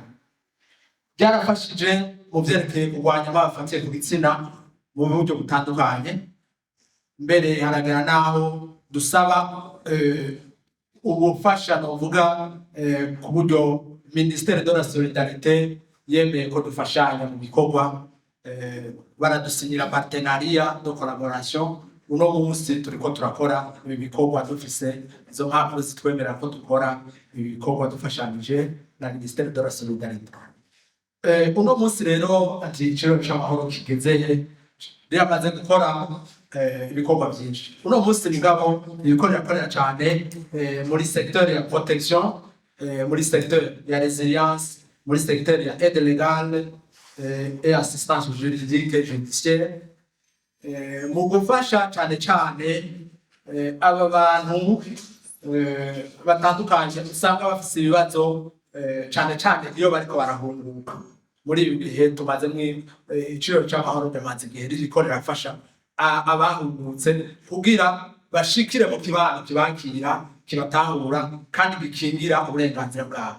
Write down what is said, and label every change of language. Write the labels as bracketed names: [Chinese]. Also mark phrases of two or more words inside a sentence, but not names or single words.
[Rundi] Byarafashije mu vyerekeye kurwanya abafatiye ku gitsina mu buryo butandukanye, mbere haragera naho dusaba ubufasha novuga ku buryo Ministère de la Solidarité yemeye ko dufashanya mu bikorwa, baradusinyira [French] partenariat de collaboration. [Rundi] Uno munsi turiko turakora ibi bikorwa dufise izo mpapuro zitwemerera ko dukora ibi bikorwa dufashanije na Ministère de la Solidarité. Uno munsi rero ati iciro c'amahoro kigezeye, ryamaze gukora ibikorwa vyinshi. Uno munsi ngabo ibikorera cane muri secteur ya protection, muri secteur ya résilience, muri secteur ya [French] aide légale et assistance juridique et judiciaire, [Rundi] mu gufasha cane aba bantu batandukanye usanga bafise ibibazo cane iyo bariko barahunguka. Muri ibi bihe tumaze iciro c'amahoro ryamaze igihe ririko rirafasha abahungutse kugira bashikire mu kibano kibakira, kibatahura kandi gikingira uburenganzira bwabo.